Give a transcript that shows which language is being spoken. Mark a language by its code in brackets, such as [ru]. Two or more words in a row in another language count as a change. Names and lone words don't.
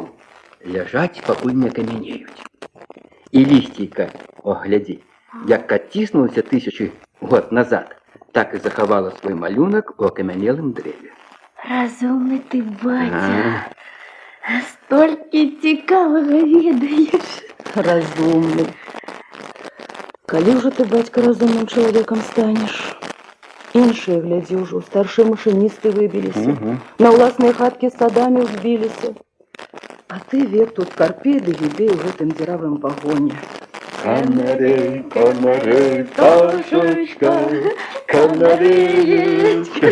[be] Ляжаць, пакуль не камянеюць. І лісцейка, о, глядзі, як адціснулася 1000 год назад, так і захавала свой малюнак у акамянелым дрэве. Разумны ты, батя. Столькі цікавага ведаеш. [ru] Разумный. Коли уже ты, батька, разумным человеком станешь? [be] Іншыя, глядзі, ўжо старшыя машинисты выбіліся. На ўласныя хаткі з садамі ўзбіліся. А ты век тут карпей да гібей у гэтым дзіравым вагоне. [ru] Канарей, канарей, пташечка, канареечка.